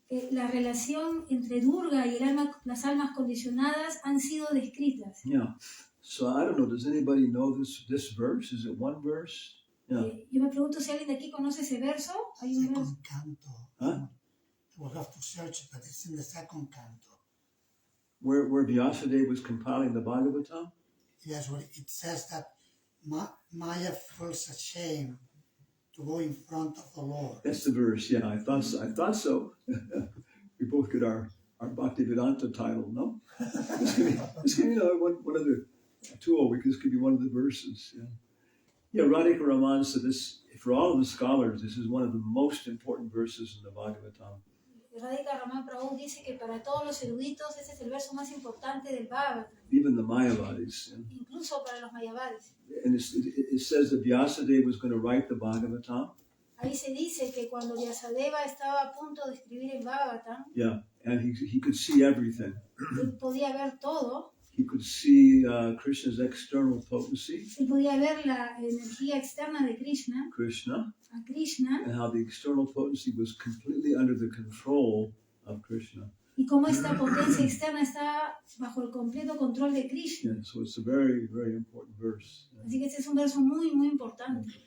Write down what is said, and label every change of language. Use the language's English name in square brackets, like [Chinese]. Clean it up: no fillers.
[Spanish] La relación entre Durga y las almas condicionadas han sido descritas. [English] Yeah. So I don't know, does anybody know this verse? Is it one verse? Yeah. [Spanish] Yo me pregunto si alguien de aquí conoce ese verso. ¿Hay un verso? [English] Second canto. Huh? We'll have to search, but it's in the second canto. Where Vyasadeva was compiling the Bhagavatam? Yes, where it says that Maya feels ashamed to go in front of the Lord. That's the verse, yeah, I thought so. We both get our Bhaktivedanta title, no? This could be one of the two, this could be one of the verses. Yeah, Radhika Raman said this, for all of the scholars, this is one of the most important verses in the Bhagavatam. [Spanish] Radhika Raman Prabhu dice que para todos los eruditos ese es el verso más importante del Bhagavatam. [English] Even the Mayavadis. Yeah. [Spanish] Incluso para los Mayavadis. [English] And it says that Vyasadeva was going to write the Bhagavatam. [Spanish] Ahí se dice que cuando Vyasadeva estaba a punto de escribir el Bhagavatam, [English] yeah, and he could see everything. [Spanish] Él podía ver todo. [English] He could see Krishna's external potency. [Spanish] Él podía ver la energía externa de Krishna. A Krishna. [English] And how the external potency was completely under the control of Krishna. [Spanish] Y cómo esta potencia externa está bajo el completo control de Krishna. [English] Yeah, so it's a very, very important verse. [Spanish] Así que este es un verso muy, muy importante.